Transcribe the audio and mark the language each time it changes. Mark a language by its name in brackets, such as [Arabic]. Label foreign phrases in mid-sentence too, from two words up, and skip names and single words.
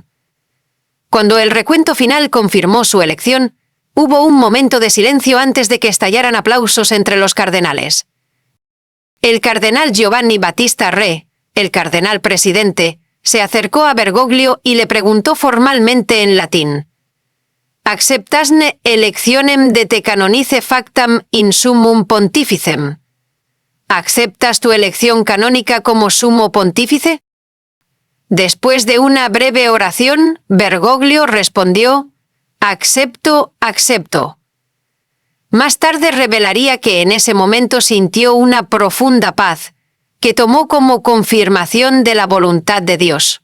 [Spanish] Cuando el recuento final confirmó su elección, hubo un momento de silencio antes de que estallaran aplausos entre los cardenales. El cardenal Giovanni Battista Re, el cardenal presidente, se acercó a Bergoglio y le preguntó formalmente en latín: [Latin] «¿Acceptasne electionem de te canonice factam in summum pontificem?» [Spanish] ¿Aceptas tu elección canónica como sumo pontífice? Después de una breve oración, Bergoglio respondió: «Acepto, acepto». Más tarde revelaría que en ese momento sintió una profunda paz, que tomó como confirmación de la voluntad de Dios.